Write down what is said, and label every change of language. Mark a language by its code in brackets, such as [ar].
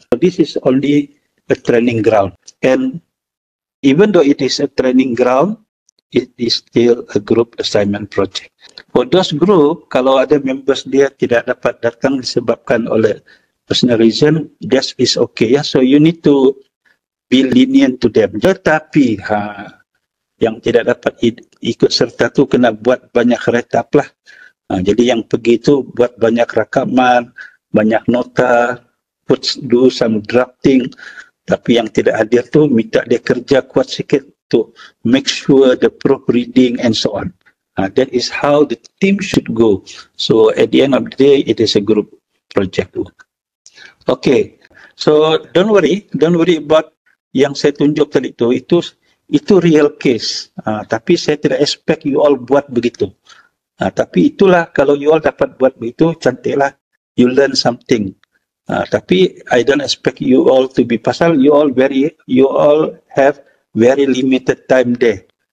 [en] So this is only a training ground. And even though it is a training ground, it is still a group assignment project. For those group, [ms] kalau ada members dia tidak dapat datang disebabkan oleh [en] personal reason, that is okay. Yeah? So you need to be lenient to them. [ms] Tetapi yang tidak dapat ikut serta tu kena buat banyak retap lah. Jadi yang pergi tu buat banyak rakaman, banyak nota, [en] do some drafting. [ms] Tapi yang tidak hadir tu minta dia kerja kuat sikit [en] to make sure the proofreading and so on. That is how the team should go. So at the end of the day, it is a group project work. Okay, so don't worry about [ms] yang saya tunjuk tadi tu. Itu [en] real case. [ms] Tapi saya tidak [en] expect you all [ms] buat begitu. Tapi itulah kalau [en] you all [ms] dapat buat begitu, cantiklah. [en] You learn something. [ms] Tapi [en] I don't expect you all to be [ms] pasal [en] you all have very limited time there.